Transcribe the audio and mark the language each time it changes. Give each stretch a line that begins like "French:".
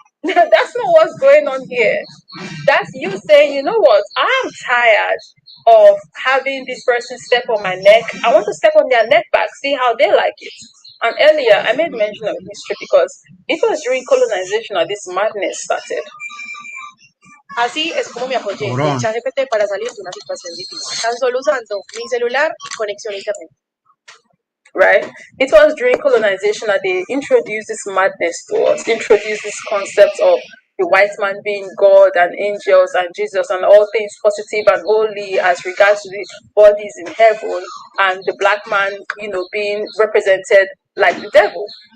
English: That's not what's going on here. That's you saying, you know what, I'm tired of having this person step on my neck. I want to step on their neck back, see how they like it. And earlier, I made mention of history because it was during colonization that this madness started.
Spanish: Así es como me apoyé en ChatGPT para salir de una situación difícil, tan solo usando mi celular y conexión a internet.
English: Right? It was during colonization that they introduced this madness to us, introduced this concept of the white man being God and angels and Jesus and all things positive and holy as regards to the bodies in heaven, and the black man, being represented like the devil.